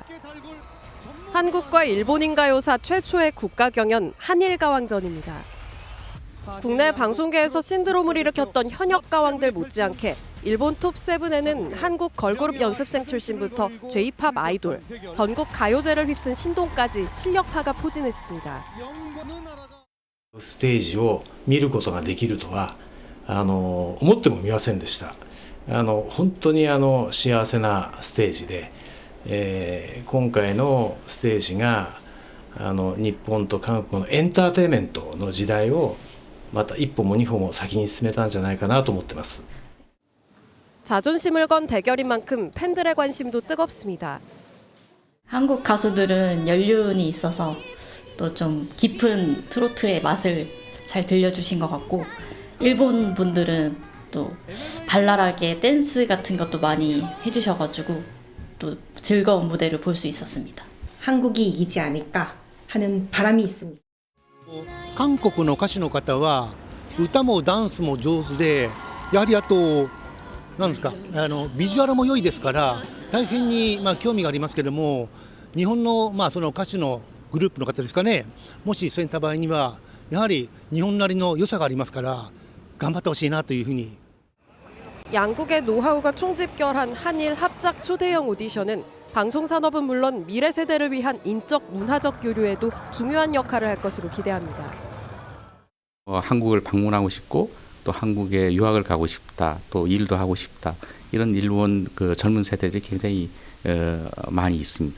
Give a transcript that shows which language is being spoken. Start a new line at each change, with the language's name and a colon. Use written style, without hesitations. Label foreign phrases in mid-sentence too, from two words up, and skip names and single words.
Korean: 한국과 일본인 가요사 최초의 국가 경연 한일가왕전입니다. 국내 방송계에서 신드롬을 일으켰던 현역 가왕들 못지않게 일본 톱7에는 한국 걸그룹 연습생 출신부터 J-팝 아이돌, 전국 가요제를 휩쓴 신동까지 실력파가 포진했습니다.
Japanese: ステージを見ることができるとは思ってもみませんでした。本当に幸せなステージで、今回のステージが日本と韓国のエンターテインメントの時代をまた一歩も二歩も先に進めたんじゃないかなと思ってます。
Korean: 자존심을 건 대결인 만큼 팬들의 관심도 뜨겁습니다. 한국 가수들은 연륜이 있어서 또 좀 깊은 트로트의 맛을 잘 들려주신 것 같고 일본 분들은 또 발랄하게 댄스 같은 것도 많이 해주셔가지고 또 즐거운 무대를 볼 수 있었습니다. 한국이 이기지 않을까 하는 바람이 있습니다.
Japanese: 韓国の歌手の方は歌もダンスも上手でやはりあとなんですかビジュアルも良いですから大変に興味がありますけども日本のその歌手のグループの方ですかねもしそういった場合にはやはり日本なりの良さがありますから頑張ってほしいなというふうに
Korean: 양국의 노하우가 총집결한 한일 합작 초대형 오디션은 방송산업은 물론 미래 세대를 위한 인적 문화적 교류에도 중요한 역할을 할 것으로 기대합니다. 한국을 방문하고 싶고 또 한국에 유학을 가고 싶다, 또 일도 하고 싶다, 이런 일본 젊은 세대들이 굉장히 많이 있습니다.